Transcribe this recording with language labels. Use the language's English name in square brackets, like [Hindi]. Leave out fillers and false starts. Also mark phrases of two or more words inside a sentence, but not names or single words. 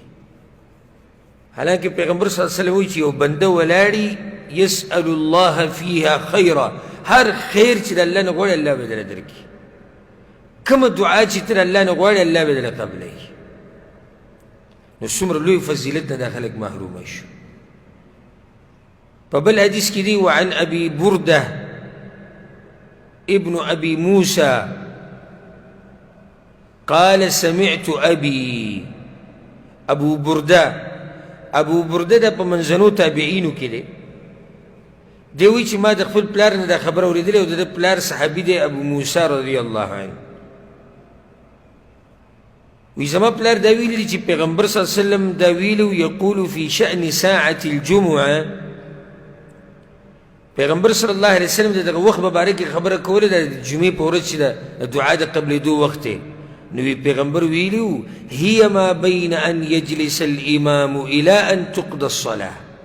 [Pashto] حالانکه پیغمبر [Arabic] صلی الله علیه وسلم [Pashto] وایي چې یو بنده ولاړي [Arabic] یسأل الله فیها خیرا، [Pashto] هر خیر چې د الله نه غواړي الله به درله درکړي، کومه دعا چې ته د الله نه غواړي الله به درله قبلوي. نو څومره لوی فضیلت نه دا خلک محرومه شو. په بل حدیث کې دی [Arabic] وعن ابي برده ابن أبي موسى قال سمعت أبي [Pashto] أبو برده دا پا منزنو تابعینو کې دی دیوی چې ما د خپل پلار نه دا خبر اوریدلې او د پلار صحابي دی ابو موسی [Arabic] رضی الله عنه [Pashto] وی زما پلار دا ویلی دی چې پیغمبر [Arabic] صلی الله علیه وسلم [Pashto] دا ویلو [Arabic] یقول فی شأن ساعة الجمعه [Pashto] پیغمبر [Arabic] صلی الله علیه وسلم [Pashto] دغه وخت مبارک خبره کوله د جمعې په ورځ چې د دعا د قبلېدو وخت دی نو پیغمبر ویلو [Arabic] هي ما بین ان یجلس الامام الى ان تقضى الصلاه